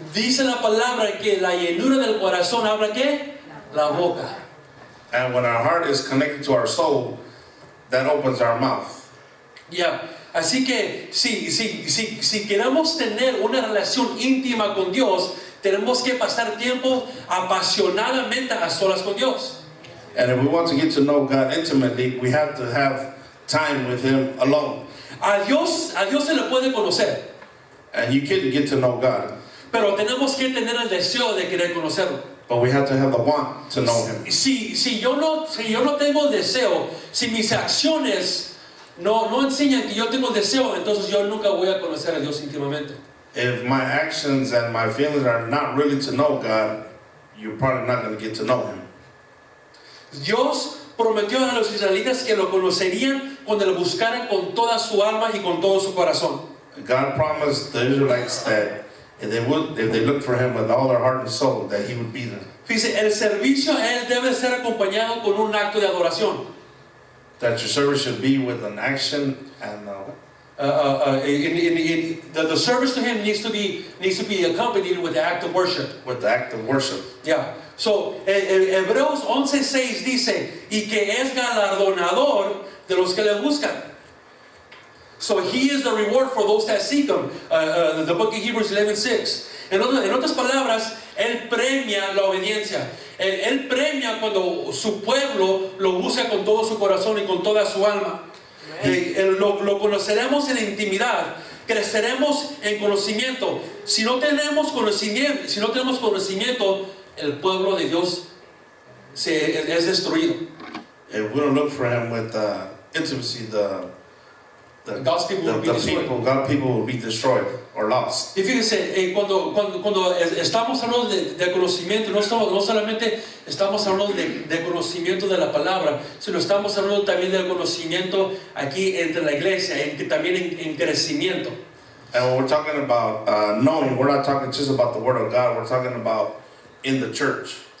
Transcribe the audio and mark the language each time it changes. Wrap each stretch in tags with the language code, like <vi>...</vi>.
<es>dice la palabra que la llenura del corazón habla ¿qué? La boca.</es> <en>And when our heart is connected to our soul, that opens our mouth. Yeah.</en> <es>Así que si queremos tener una relación íntima con Dios, tenemos que pasar tiempo apasionadamente a solas con Dios.</es> <en>And if we want to get to know God intimately, we have to have time with Him alone.</en> <es>A Dios se le puede conocer.</es> <en>And you can get to know God.</en> <es>Pero tenemos que tener el deseo de querer conocerlo.</es> <en>But we have to have the want to know Him.</en> <es>Si yo no tengo deseo, si mis acciones no enseñan que yo tengo deseo, entonces yo nunca voy a conocer a Dios íntimamente.</es> <en>If my actions and my feelings are not really to know God, you're probably not going to get to know Him.</en> <es>Dios prometió a los israelitas que lo conocerían cuando lo buscaran con toda su alma y con todo su corazón.</es> <en>God promised the Israelites that if they looked for Him with all their heart and soul, that He would be there.</en> <es>Fíjese, el servicio a Él debe ser acompañado con un acto de adoración.</es> <en>That your service should be with an action and The service to Him needs to be accompanied with the act of worship. with the act of worship. Yeah.</en> <es>So, Hebreos 11:6 dice, y que es galardonador de los que le buscan.</es> <en>So He is the reward for those that seek Him. The book of Hebrews 11:6.</en> <es>En otras palabras, Él premia la obediencia. Él premia cuando su pueblo lo busca con todo su corazón y con toda su alma. Lo conoceremos en intimidad, creceremos en conocimiento. Si no tenemos conocimiento, el pueblo de Dios es destruido.</es> <en>If we don't look for Him with intimacy, God's people will be destroyed. God's people will be destroyed or lost.</en> <es>Y fíjense, cuando estamos hablando de conocimiento, no solamente estamos hablando de conocimiento de la palabra, sino estamos hablando también del conocimiento aquí entre la iglesia, también en crecimiento.</es> <en>And when we're talking about knowing, we're not talking just about the Word of God, we're talking about in the church.</en>